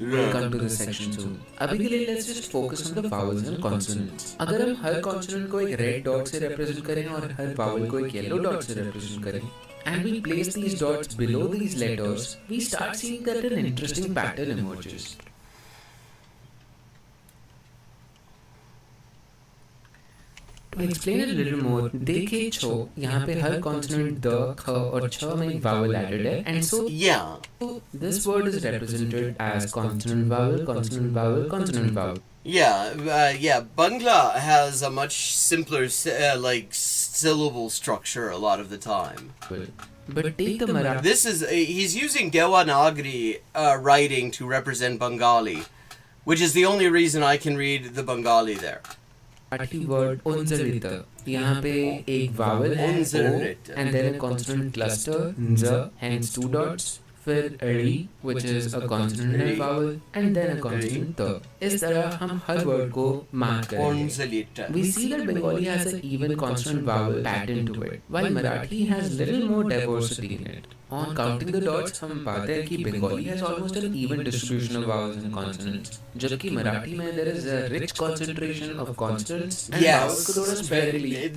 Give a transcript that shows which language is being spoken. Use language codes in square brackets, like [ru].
[en] We'll come to this section soon. [hi] अभी के लिए [en] let's just focus on the vowels and consonants. [hi] अगर हम हर consonant को एक red dot से represent करें [en] और हर vowel को एक yellow dot से represent करें, and we place these dots below these letters, we start seeing that an interesting pattern emerges. To explain it a little more, [hi] देखे छो यहाँ पे हर [en] consonant द, ख और छ में एक vowel added है, and so Yeah. this word is represented as consonant vowel, consonant vowel, consonant vowel. Yeah. Bangla has a much simpler syllable structure a lot of the time. But take the Marathi. This is he's using Devanagari writing to represent Bengali, which is the only reason I can read the Bengali there. Word unzalita. [hi] यहाँ पे एक vowel है [en] Unzalita. O and then a consonant cluster nz, hence two dots. फिर ri, which is a consonant vowel, and then a consonant t. [hi] इस तरह हम हर word को mark करेंगे. [en] Unzalita. We see that Bengali has an even consonant vowel pattern to it, while Marathi has little more diversity in it. On counting the dots, [hi] हम पाते हैं कि [en] Bengali has almost an even distribution of vowels and consonants, [hi] जबकि Marathi में [en] there is a rich concentration of consonants and vowels [hi] को थोड़ा [en] sparingly.